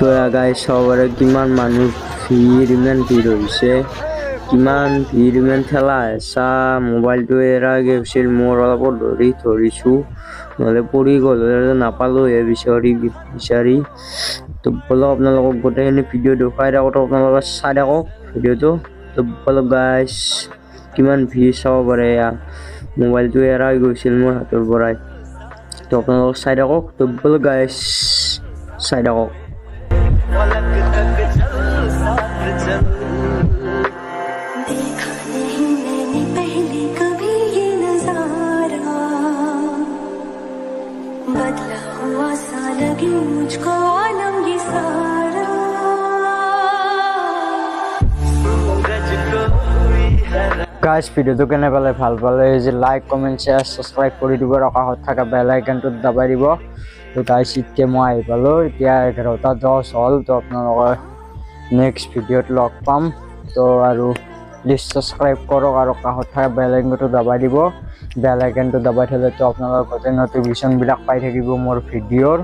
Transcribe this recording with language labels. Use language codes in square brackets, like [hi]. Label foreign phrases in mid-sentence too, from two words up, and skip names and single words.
[as] এয়া গাইছ চাব পাৰে কিমান মানুহ ভিৰ ইমান ভিৰ হৈছে কিমান ভিৰ ইমান ঠেলা হেঁচা মোবাইলটো এৰা গৈছিল মোৰ অলপ ধৰিছোঁ নহ'লে পৰি গ'ল নাপালোঁ বিচাৰি তো বলক আপোনালোকক গোটেইখিনি ভিডিঅ' দেখুৱাই থাকক তো আপোনালোকে চাই থাকক ভিডিঅ'টো তো বলক গাইছ কিমান ভিৰ চাব পাৰে এয়া মোবাইলটো এৰাই গৈছিল মোৰ হাতৰ পৰাই তো আপোনালোক চাই থাকক তো বলক গাইছ চাই থাকক [hi] बदला हुआ सा लगे मुझको आलम ये सारा [as] গাইছ ভিডিঅ'টো কেনে পালে ভাল পালে যে [en] like comment share subscribe [as] কৰি দিব আৰু কাষত থকা বেল আইকনটোত দবাই দিব তো গাইছ এতিয়া মই আহি পালোঁ এতিয়া 11:10 হ'ল তো আপোনালোকৰ নেক্সট ভিডিঅ'ত লগ পাম তো আৰু প্লিজ ছাবস্ক্ৰাইব কৰক আৰু কাষত থকা বেল আইকনটো দবাই দিব বেল আইকনটো দবাই থ'লে তো আপোনালোকৰ গোটেই নটিফিকেশ্যনবিলাক পাই থাকিব মোৰ ভিডিঅ'ৰ।